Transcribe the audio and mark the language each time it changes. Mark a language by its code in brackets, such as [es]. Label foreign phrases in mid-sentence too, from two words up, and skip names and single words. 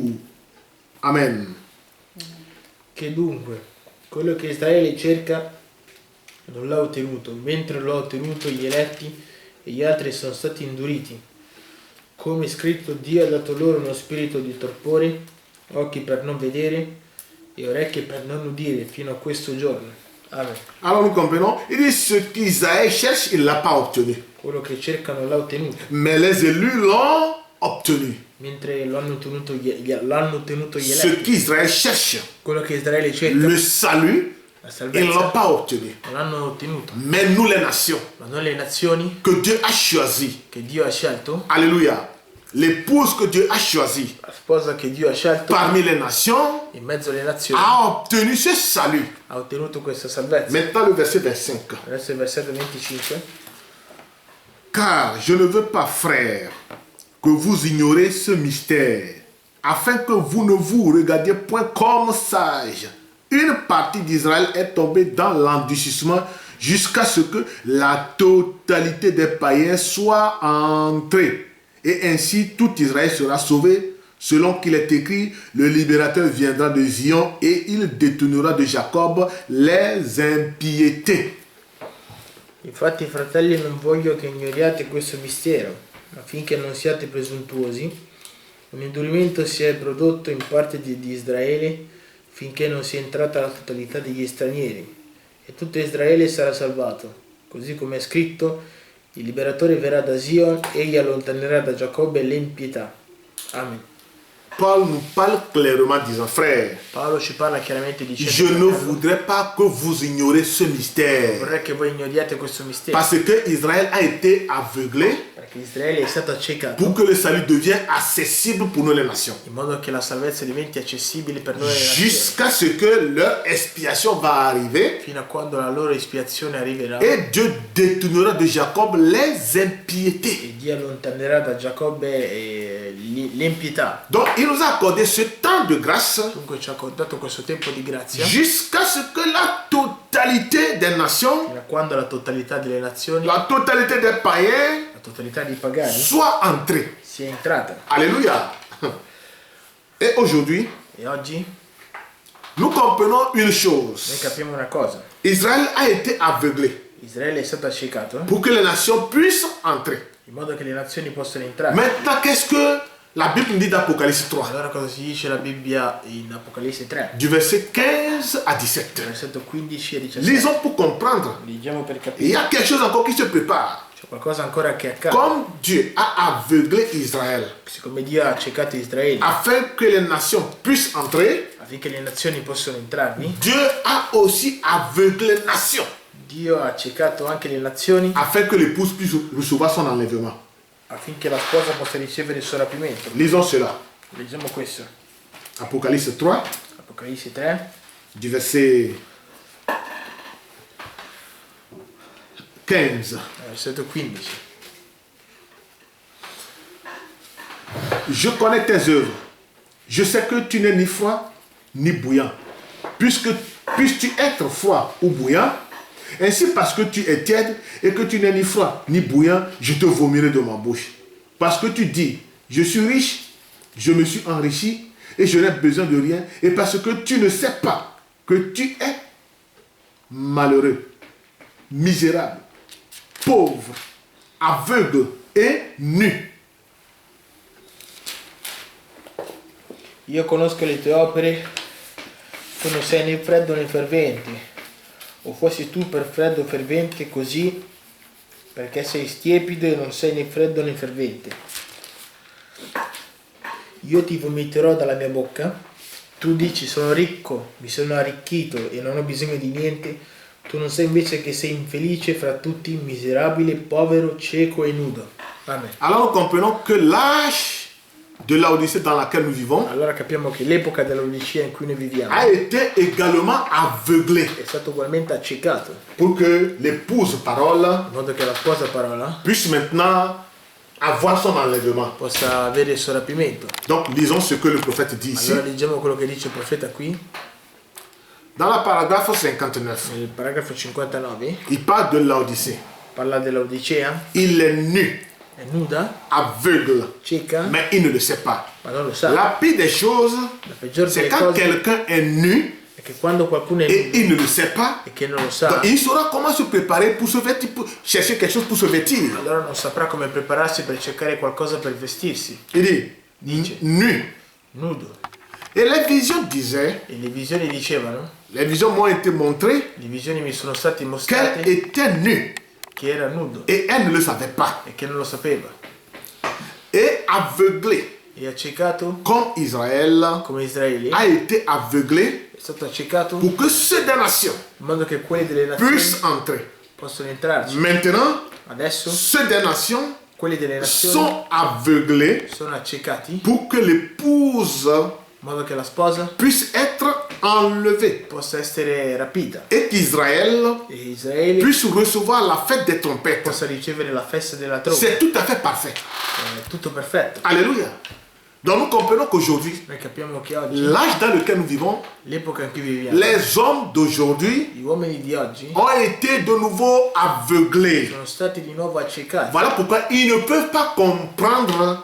[it] Amen. che dunque, quello che Israele cerca non l'ha ottenuto, mentre l'ha ottenuto gli eletti e gli altri sono stati induriti. Come è scritto, Dio ha dato loro uno spirito di torpore, occhi per non vedere e orecchie per non udire fino a questo giorno. Amen. [fr] Alors nous comprenons, il dit ce qu'Israël cherche, il ne l'a pas obtenu. [it] Quello che cerca non l'ha ottenuto, [fr] Mais les élus l'ont obtenu. [it] mentre l'hanno ottenuto gli [fr] Ce [it] eletti. [fr] qu'Israël cherche, [it] Quello che Israele cerca, [fr] le salut, [it] la [fr] ils ne l'ont [it] salvezza, [fr] pas obtenu. [it] non l'hanno ottenuto. [fr] Mais nous les nations, [it] Ma noi le nazioni [fr] que Dieu a choisies, [it] che Dio ha scelto, [fr] alléluia, l'épouse que Dieu a choisie [it] la sposa che Dio ha scelto, [fr] parmi les nations, [it] in mezzo alle nazioni, [fr] a obtenu ce salut. [it] ha ottenuto questa salvezza. [fr] Maintenant le verset 25. [it] Adesso il versetto 25. [fr] Car je ne veux pas, frères, que vous ignorez ce mystère, afin que vous ne vous regardiez point comme sages. Une partie d'Israël est tombée dans l'endurcissement jusqu'à ce que la totalité des païens soit entrée. Et ainsi tout Israël sera sauvé, selon qu'il est écrit, le libérateur viendra de Zion et il détournera de Jacob les impiétés. [it] Infatti, fratelli, non voglio che ignoriate questo mistero, affinché non siate presuntuosi. Un indurimento si è prodotto in parte di Israele, finché non sia entrata la totalità degli stranieri, e tutto Israele sarà salvato. Così come è scritto, il liberatore verrà da Zion, egli allontanerà da Giacobbe l'impietà. Amen. [fr] Paul nous parle clairement disant, frère, [it] Paolo ci parla chiaramente [fr] je [it] dicendo, [fr] ne voudrais pas que vous ignorez ce mystère. [it] vorrei che voi ignoriate questo mistero, [fr] Parce que Israël a été aveuglé [it] perché Israele è stato accecato [fr] pour que le salut devienne accessible pour nous les nations. [it] in modo che la salvezza diventi accessibile per noi le nazioni, [fr] Jusqu'à ce que leur expiation va arriver [it] fino a quando la loro espiazione arriverà [fr] et Dieu détournera de Jacob les impiétés. [it] e Dio allontanerà da Giacobbe l'impietà. [fr] Donc il nous a accordé ce temps de grâce [it] Dunque ci ha accordato questo tempo di grazia [fr] jusqu'à ce que la totalité des nations, [it] fino a quando la totalità delle nazioni, [fr] la totalité des païens [it] la totalità dei pagani [fr] soit entrée. [it] sia entrata. [fr] Alléluia. Et aujourd'hui, [it] E oggi [fr] nous comprenons une [it] noi [fr] chose. [it] capiamo una cosa: [fr] Israël a été aveuglé [it] Israele è stato accecato [fr] pour que les nations puissent entrer. [it] in modo che le nazioni possano entrare. [fr] Maintenant, qu'est-ce que la Bible nous dit d'Apocalypse 3, [it] Allora cosa si dice la Bibbia in Apocalisse 3, [fr] du verset 15 à 17? [it] versetto 15 e 17? [fr] Lisons pour comprendre. [it] Leggiamo per [fr] Il [it] capire. [fr] y a quelque chose encore qui se prépare. [it] C'è qualcosa ancora che accade. [fr] Comme Dieu a aveuglé Israël [it] Siccome Dio ha accecato Israele [fr] afin que les nations puissent entrer, [it] affinché le nazioni possano entrarvi, [fr] Dieu a aussi aveuglé les nations [it] Dio ha accecato anche le nazioni [fr] afin que l'épouse puisse recevoir son enlèvement. [it] affinché la sposa possa ricevere il suo rapimento. [fr] Lisons cela. [it] Leggiamo questo. [fr] Apocalypse 3, [it] Apocalisse 3, [fr] du verset 15. [it] versetto 15. [fr] Je connais tes œuvres. Je sais que tu n'es ni froid ni bouillant. Puisque puisses-tu être froid ou bouillant. Ainsi, parce que tu es tiède et que tu n'es ni froid ni bouillant, je te vomirai de ma bouche. Parce que tu dis, je suis riche, je me suis enrichi et je n'ai besoin de rien. Et parce que tu ne sais pas que tu es malheureux, misérable, pauvre, aveugle e nu. [it] Io conosco le tue opere, tu non sei né freddo né fervente. O fossi tu per freddo o fervente così, perché sei stiepido e non sei né freddo né fervente. Io ti vomiterò dalla mia bocca. Tu dici sono ricco, mi sono arricchito e non ho bisogno di niente. Tu non sai invece che sei infelice fra tutti, miserabile, povero, cieco e nudo. Amen. [fr] Alors nous comprenons que l'âge de l'Odyssée dans laquelle nous vivons [it] Allora capiamo che l'epoca dell'Odicea in cui noi viviamo [fr] a été également aveuglé [it] è stato ugualmente accecato, [fr] pour que l'épouse parole [it] in modo che la sposa parola [fr] puisse maintenant avoir son enlèvement. [it] possa avere il suo rapimento. [fr] Donc lisons ce que le prophète dit ici. [it] Allora leggiamo quello che dice il profeta qui, [fr] Dans la paragraphe 59, [it] nel paragrafo 59, [fr] il parle de l'Odyssée. [it] parla dell'Odicea, [fr] Il est nu, [it] è nuda, [fr] aveugle, [it] cieca, [fr] mais il ne le sait pas. [it] ma non lo sa. [fr] La pire des choses, [it] La peggiore [fr] c'est [it] delle [fr] quand [it] cose [fr] quelqu'un est nu [it] è che quando qualcuno è [fr] et [it] nudo [fr] il ne le sait pas, [it] e che non lo [fr] donc [it] sa, [fr] il saura comment se préparer pour se vêtir, pour chercher quelque chose pour se vêtir. [it] allora non saprà come prepararsi per cercare qualcosa per vestirsi. [fr] Il dit, [it] Dice. [fr] nu. [it] Nudo. [fr] Et les visions disaient, [it] E le visioni dicevano, [fr] les visions m'ont été montrées [it] le visioni mi sono state [fr] qu'elle [it] mostrate [fr] était nue [it] che era nudo [fr] et elle ne le savait pas. [it] e che non lo sapeva. [fr] Et aveuglée, [it] E accecato [fr] comme Israël [it] come Israele, [fr] a été aveuglé [it] è stato accecato [fr] pour que ceux des nations [it] in modo che quelli delle nazioni [fr] puissent entrer. [it] possono entrarci. [fr] Maintenant, [it] Adesso [fr] ceux des nations [it] quelli delle nazioni [fr] sont aveuglés [it] sono accecati in [fr] pour que l'épouse [it] modo che la sposa [fr] puisse être enlevée [it] possa essere rapita [fr] et qu'Israël [it] e Israele [fr] puisse recevoir la fête des trompettes. [it] possa ricevere la festa della tromba. [fr] C'est tout à fait parfait. [it] È tutto perfetto. [fr] Alléluia. Donc nous comprenons qu'aujourd'hui, [it] Noi capiamo che oggi, [fr] l'âge dans lequel nous vivons, [it] l'epoca in cui viviamo, [fr] les hommes d'aujourd'hui [it] gli uomini di oggi [fr] ont été de nouveau aveuglés. [it] sono stati di nuovo accecati. [fr] Voilà pourquoi ils ne peuvent pas comprendre